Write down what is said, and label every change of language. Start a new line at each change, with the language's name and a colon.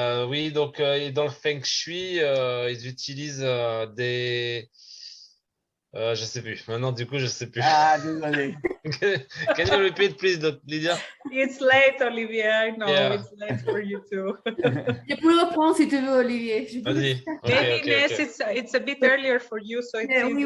French: Oui, donc dans le Feng Shui, ils utilisent des... je sais plus. Maintenant, du coup, je sais plus. Ah, désolé.
English: Can you repeat, please, Lydia? It's late, Olivier. I know it's late for you too.
French: Je peux reprendre si tu veux, Olivier. Vas-y.
English: Maybe Inès, it's a bit earlier for you, so it's easier.